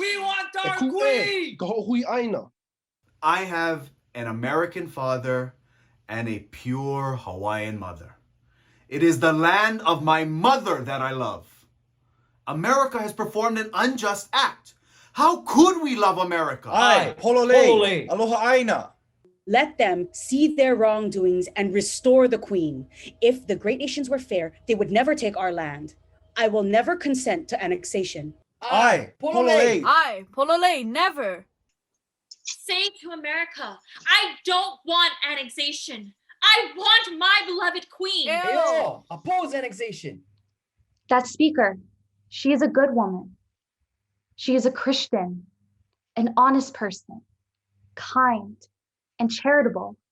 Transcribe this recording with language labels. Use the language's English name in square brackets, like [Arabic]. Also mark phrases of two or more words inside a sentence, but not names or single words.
[English] We want our queen! I have an American father and a pure Hawaiian mother. It is the land of my mother that I love. America has performed an unjust act. How could we love America? [Hawaiian] Ai, pololei, aloha ʻāina. [English] Let them see their wrongdoings and restore the queen. If the great nations were fair, they would never take our land. I will never consent to annexation. [Hawaiian] Ai, pololei. Ai, pololei, [English] never. Say to America, I don't want annexation. I want my beloved queen. Ew. Oppose annexation. That speaker, she is a good woman. She is a Christian, an honest person, kind, and charitable.